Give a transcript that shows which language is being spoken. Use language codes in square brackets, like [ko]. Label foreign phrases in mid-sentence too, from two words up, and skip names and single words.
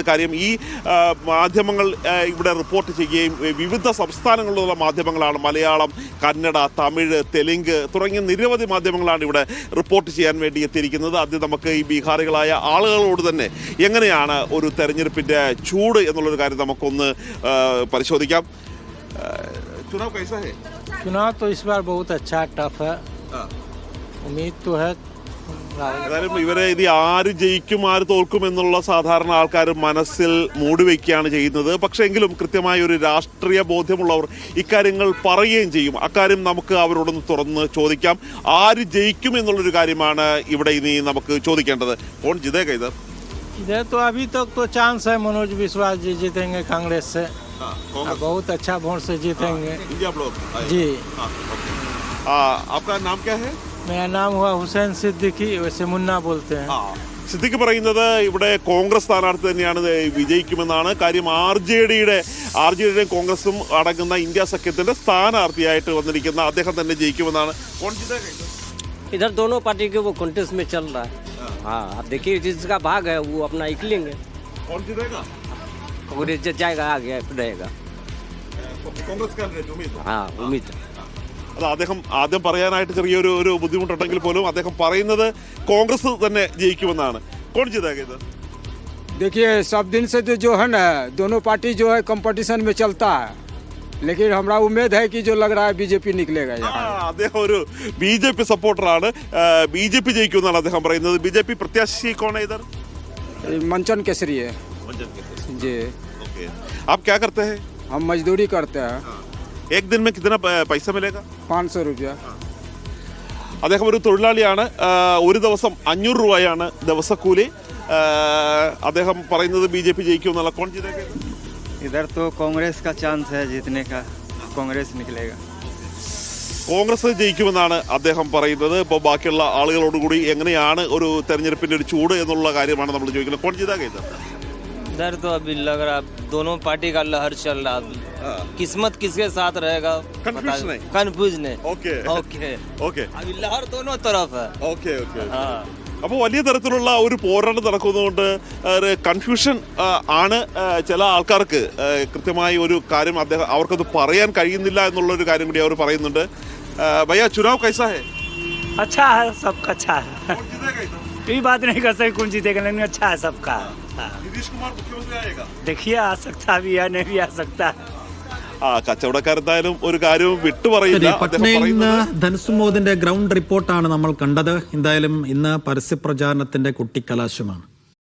[ml] കാര്യം ഈ മാധ്യമങ്ങൾ ഇവിടെ റിപ്പോർട്ട് ചെയ്യുകയും വിവിധ സംസ്ഥാനങ്ങളിലുള്ള മാധ്യമങ്ങളാണ് മലയാളം, കന്നഡ, തമിഴ്, തെലുങ്ക് തുടങ്ങിയ നിരവധി മാധ്യമങ്ങളാണ് ഇവിടെ റിപ്പോർട്ട് ചെയ്യാൻ വേണ്ടി എത്തിയിരിക്കുന്നത്. ആദ്യം നമുക്ക് ഈ ബീഹാറികളായ ആളുകളോട് തന്നെ എങ്ങനെയാണ് ഒരു തെരഞ്ഞെടുപ്പിൻ്റെ ചൂട് എന്നുള്ളൊരു കാര്യം നമുക്കൊന്ന് പരിശോധിക്കാം. [hi] चुनाव कैसा है? चुनाव तो इस बार बहुत अच्छा टफ है. उम्मीद तो है. [ml] ഏതായാലും ഇവരെ ഇത് ആര് ജയിക്കും ആര് തോൽക്കും എന്നുള്ള സാധാരണ ആൾക്കാർ മനസ്സിൽ മൂടിവെക്കുകയാണ് ചെയ്യുന്നത്. പക്ഷേ എങ്കിലും കൃത്യമായ ഒരു രാഷ്ട്രീയ ബോധ്യമുള്ളവർ ഇക്കാര്യങ്ങൾ പറയുകയും ചെയ്യും. അക്കാര്യം നമുക്ക് അവരോടൊന്ന് തുറന്ന് ചോദിക്കാം. ആര് ജയിക്കും എന്നുള്ളൊരു കാര്യമാണ് ഇവിടെ ഇനി നമുക്ക് ചോദിക്കേണ്ടത്. [hi] कौन जीतेगा इधर? इधर तो अभी तक तो चांस है मनोज विश्वास जी जीतेंगे कांग्रेस से. बहुत अच्छा वोट से जीतेंगे. इंडिया ब्लॉक जी. आपका नाम क्या है? मेरा नाम हुआ हुसैन सिद्दीकी, वैसे मुन्ना बोलते हैं. [ml] സിദ്ദിഖ് പറയുന്നത് ഇവിടെ കോൺഗ്രസ് സ്ഥാനാർത്ഥി തന്നെയാണ് വിജയിക്കുമെന്നാണ്. കാര്യം ആർ ജെ ഡിയുടെയും കോൺഗ്രസും അടങ്ങുന്ന ഇന്ത്യ സഖ്യത്തിന്റെ സ്ഥാനാർത്ഥിയായിട്ട് വന്നിരിക്കുന്ന അദ്ദേഹം തന്നെ ജയിക്കുമെന്നാണ്. [hi] इधर दोनों पार्टी के वो कॉन्टेस्ट में चल रहा है. हाँ, अब देखिए जिसका भाग है वो अपना निकलेंगे. कौन जीतेगा? कांग्रेस जाएगा, आगे रहेगा. കോൺഗ്രസ് हाँ, उम्मीद. [ml] അത് അദ്ദേഹം ആദ്യം പറയാനായിട്ട് ചെറിയൊരു ബുദ്ധിമുട്ടുണ്ടെങ്കിൽ പോലും അദ്ദേഹം പറയുന്നത് കോൺഗ്രസ് തന്നെ ജയിക്കുമെന്നാണ്. [hi] कौन जीतेगा इधर? देखिए सब दिन से जो है ना दोनों पार्टी जो है कंपटीशन में चलता है, लेकिन हमारा उम्मीद है कि जो लग रहा है बीजेपी निकलेगा. [ml] അദ്ദേഹം ഒരു BJP സപ്പോർട്ടറാണ്. BJP ജയിക്കുമെന്നാണ് അദ്ദേഹം പറയുന്നത്. [hi] BJP പ്രത്യാശി कौन है इधर? मंचन केसरी है जी. ओके, आप क्या करते हैं? हम मजदूरी करते हैं. एक दिन में कितना पैसा मिलेगा? 500 रुपया. [ml] അദ്ദേഹം ഒരു തൊഴിലാളിയാണ്. ഒരു ദിവസം 500 രൂപയാണ് ദിവസക്കൂലി. അദ്ദേഹം പറയുന്നത് BJP ജയിക്കുമെന്നുള്ള. [hi] कौन जीतेगा? इधर तो कांग्रेस का चांस है जीतने का. कांग्रेस निकलेगा. [ml] കോൺഗ്രസ് ജയിക്കുമെന്നാണ് അദ്ദേഹം പറയുന്നത്. ഇപ്പോൾ ബാക്കിയുള്ള ആളുകളോടുകൂടി എങ്ങനെയാണ് ഒരു തെരഞ്ഞെടുപ്പിന്റെ ഒരു ചൂട് എന്നുള്ള കാര്യമാണ് നമ്മൾ ചോദിക്കുന്നത്. [hi] कौन जीतेगा इधर? इधर तो अभी लग रहा दोनों पार्टी का लहर चल रहा है. किस्मत किसके साथ रहेगा कंफ्यूजन है. ഓക്കെ ओके ഓക്കെ अभी लहर दोनों तरफ है. ഓക്കെ ഓക്കെ हाँ. [ml] അപ്പോൾ വലിയ തരത്തിലുള്ള ഒരു പോരാട്ടം നടക്കുന്നതുകൊണ്ട് കൺഫ്യൂഷൻ ആണ് ചില ആൾക്കാർക്ക്. കൃത്യമായി ഒരു കാര്യം അവർക്കത് പറയാൻ കഴിയുന്നില്ല എന്നുള്ളൊരു കാര്യം കൂടി അവർ പറയുന്നുണ്ട്. [hi] भैया चुनाव कैसा है? अच्छा है, सबका अच्छा है. कोई बात नहीं कर सकते कौन जीतेगा, लेकिन अच्छा है सबका. नीतीश कुमार मुख्यमंत्री आयेगा? देखिए आ सकता भी है, नहीं भी आ सकता है. [ml] കച്ചവടക്കാരെന്തായാലും ഒരു കാര്യവും വിട്ടുപറയില്ല. പട്നയിൽ നിന്ന് ധൻസുമോദിന്റെ ഗ്രൗണ്ട് റിപ്പോർട്ടാണ് നമ്മൾ കണ്ടത്. എന്തായാലും ഇന്ന് പരസ്യപ്രചാരണത്തിന്റെ കുട്ടിക്കലാശമാണ്.